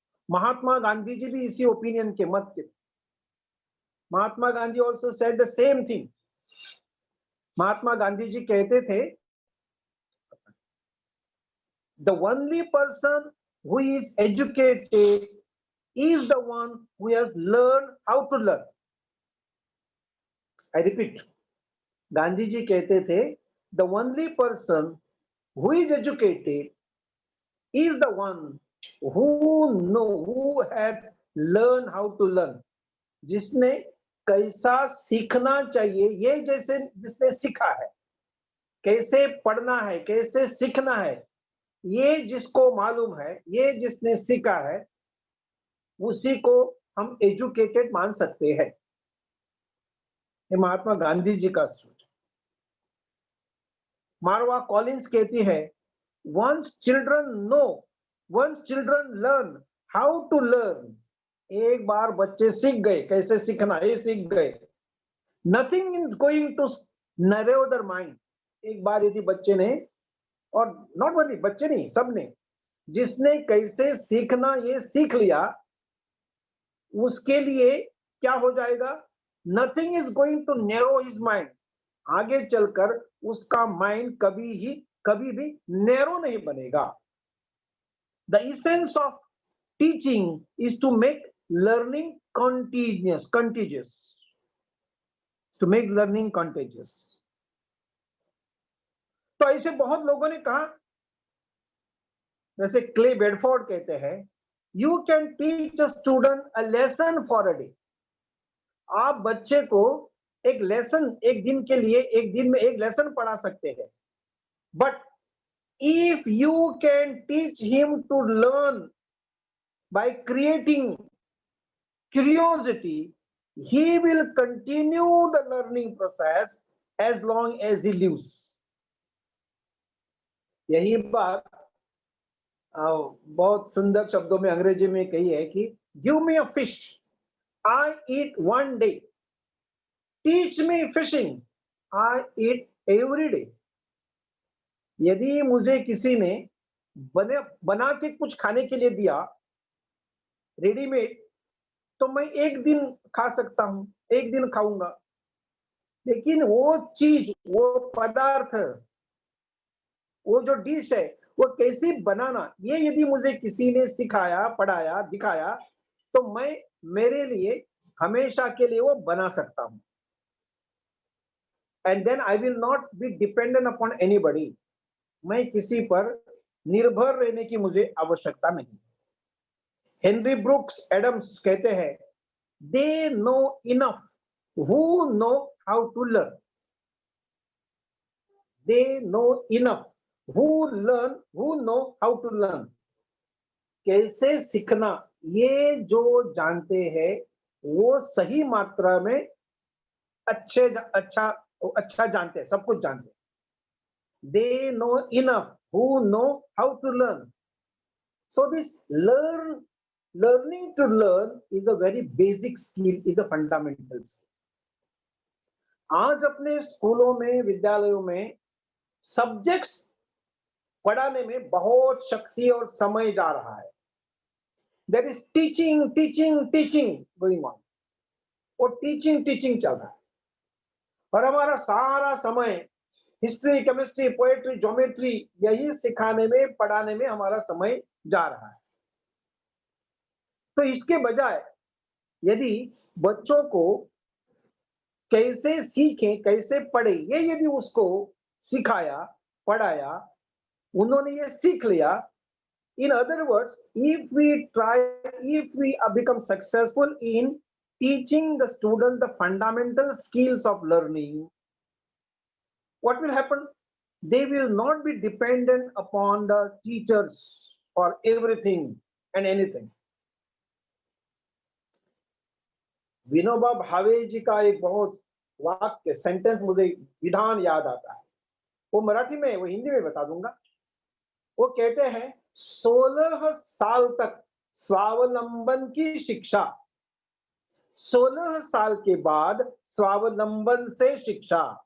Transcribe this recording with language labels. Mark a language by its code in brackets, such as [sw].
[hi] महात्मा गांधी जी भी इसी ओपिनियन के मत के। [en] Mahatma Gandhi also said the same thing. [hi] Mahatma Gandhi ji कहते थे [en] The only person who is educated is the one who has learned how to learn। I repeat, [hi] Gandhi ji कहते थे [en] the only person who is educated is the one who has learned how to learn। [hi] जिसने कैसा सीखना चाहिए ये जैसे जिसने सीखा है, कैसे पढ़ना है, कैसे सीखना है, ये जिसको मालूम है, ये जिसने सीखा है उसी को हम एजुकेटेड मान सकते हैं। ये महात्मा गांधी जी का सोच। मारवा कॉलिंस कहती है [en] once children know, once children learn how to learn। [hi] एक बार बच्चे सीख गए कैसे सीखना, ये सीख गए, [en] nothing is going to narrow their mind। [hi] एक बार यदि बच्चे ने और [en] not only [hi] बच्चे नहीं, सबने, जिसने कैसे सीखना ये सीख लिया, उसके लिए क्या हो जाएगा, [en] Nothing is going to narrow his mind. [hi] आगे चलकर उसका माइंड कभी भी नैरो नहीं बनेगा। [en] The essence of teaching is to make learning contagious, to make learning contagious. [hi] तो ऐसे बहुत लोगों ने कहा, जैसे क्ले बेडफोर्ड कहते हैं, [en] You can teach a student a lesson for a day. [hi] आप बच्चे को एक लेसन, एक दिन के लिए, एक दिन में एक लेसन पढ़ा सकते हैं, [en] But if you can teach him to learn by creating curiosity, he will continue the learning process as long as he lives. [hi] यही बात बहुत सुंदर शब्दों में अंग्रेजी में कही है कि [en] give me a fish, I eat one day. Teach me fishing, I eat every day. [hi] यदि मुझे किसी ने बना के कुछ खाने के लिए दिया रेडीमेड, तो मैं एक दिन खा सकता हूं, एक दिन खाऊंगा। लेकिन वो चीज, वो पदार्थ, वो जो डिश है, वो कैसे बनाना, ये यदि मुझे किसी ने सिखाया, पढ़ाया, दिखाया, तो मैं मेरे लिए हमेशा के लिए वो बना सकता हूं। [en] And then I will not be dependent upon anybody. [hi] मैं किसी पर निर्भर रहने की मुझे आवश्यकता नहीं। हेनरी ब्रुक्स एडम्स कहते हैं, [en] They know enough who know how to learn. They know enough who know how to learn. [hi] कैसे सीखना, ये जो जानते हैं, वो सही मात्रा में अच्छा जानते हैं, सब कुछ जानते हैं। [en] They know enough who know how to learn. So this learning to learn is a very basic skill, is a fundamental skill. [hi] आज अपने स्कूलों में, विद्यालयों में सब्जेक्ट्स पढ़ाने में बहुत शक्ति और समय जा रहा है। [en] there is teaching going on, [hi] और टीचिंग चल रहा है, और हमारा सारा समय हिस्ट्री, केमिस्ट्री, पोएट्री, ज्योमेट्री, यही सिखाने में, पढ़ाने में हमारा समय जा रहा है। तो इसके बजाय यदि बच्चों को कैसे सीखें, कैसे पढ़े, ये यदि उसको सिखाया, पढ़ाया, उन्होंने ये सीख लिया। [en] In other words, if we become successful in teaching the student the fundamental skills of learning, what will happen? They will not be dependent upon the teachers for everything and anything. [hi] Vinoba Bhave जी का एक बहुत वाक्य, sentence, मुझे विधान याद आता है। वो मराठी में, वो हिंदी में बता दूंगा। वो कहते हैं, 16 साल तक स्वावलंबन की शिक्षा, 16 साल के बाद स्वावलंबन से शिक्षा।